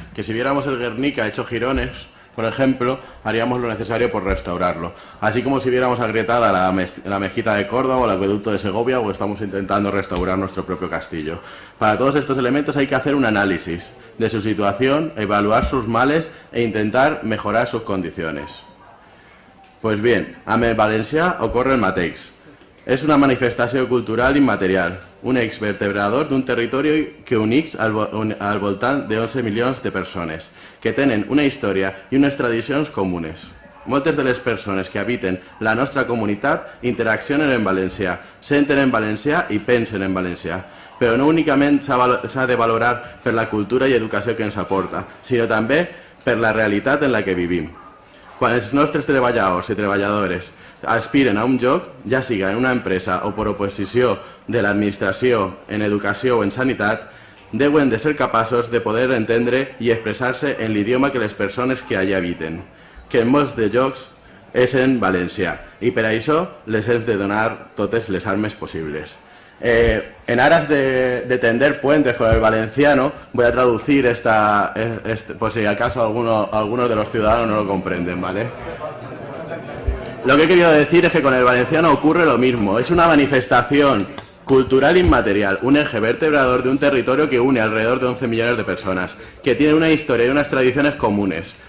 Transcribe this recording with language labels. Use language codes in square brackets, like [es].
[es] Que si viéramos el Guernica hecho jirones, por ejemplo, haríamos lo necesario por restaurarlo. Así como si viéramos agrietada la mezquita de Córdoba o el acueducto de Segovia, o estamos intentando restaurar nuestro propio castillo. Para todos estos elementos hay que hacer un análisis de su situación, evaluar sus males e intentar mejorar sus condiciones. [ca] Pues bien, a València ocorre el mateix. És una manifestació cultural immaterial, un exvertebrador d'un territori que unix al voltant de 11 milions de persones, que tenen una història i unes tradicions comunes. Moltes de les persones que habiten la nostra comunitat interaccionen en valencià, senten en valencià i pensen en valencià. Però no únicament s'ha de valorar per la cultura i educació que ens aporta, sinó també per la realitat en la que vivim. Quan els nostres treballadors i treballadores aspiren a un lloc, ja siga en una empresa o per oposició de l'administració en educació o en sanitat, deuen de ser capaços de poder entendre i expressar-se en l'idioma que les persones que allà habiten, que en molts de llocs és en valencià, i per això les hem de donar totes les armes possibles. [es] En aras de tender puentes con el valenciano, voy a traducir por si acaso algunos de los ciudadanos no lo comprenden, ¿vale? Lo que he querido decir es que con el valenciano ocurre lo mismo. Es una manifestación cultural inmaterial, un eje vertebrador de un territorio que une alrededor de 11 millones de personas, que tiene una historia y unas tradiciones comunes.